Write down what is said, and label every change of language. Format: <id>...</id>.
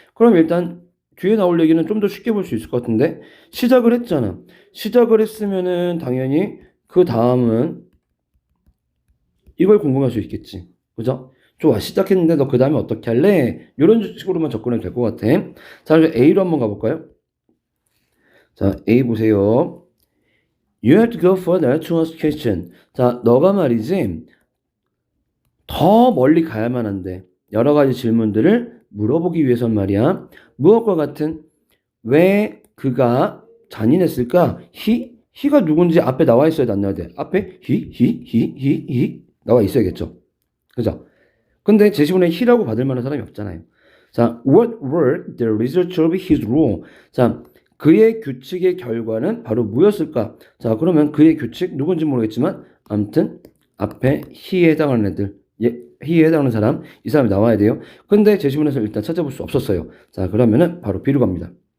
<ko>그럼 일단 뒤에 나올 얘기는 좀 더 쉽게 볼 수 있을 것 같은데, 시작을 했잖아. 시작을 했으면은 당연히 그 다음은 이걸 궁금할 수 있겠지. 그죠? 좋아. 시작했는데 너 그 다음에 어떻게 할래? 이런 식으로만 접근해도 될 것 같아. 자, 이제 A로 한번 가볼까요? 자, A 보세요.</ko> <en>You have to go further to ask question.</en> <ko>자, 너가 말이지 더 멀리 가야만 한데 여러 가지 질문들을 물어보기 위해선 말이야. 무엇과 같은 왜 그가 잔인했을까? he가 누군지 앞에 나와 있어야 돼, 안 나와야 돼? 앞에 he 나와 있어야겠죠. 그죠? 근데 제시문에 he라고 받을 만한 사람이 없잖아요.</ko> <en>자, what were the results of his rule?</en> <ko>자, 그의 규칙의 결과는 바로 뭐였을까? 자, 그러면 그의 규칙 누군지 모르겠지만 아무튼 앞에 he에 해당하는 애들, he에 해당하는 사람, 이 사람이 나와야 돼요. 근데 제시문에서 일단 찾아볼 수 없었어요. 자, 그러면은 바로 B로 갑니다.</ko>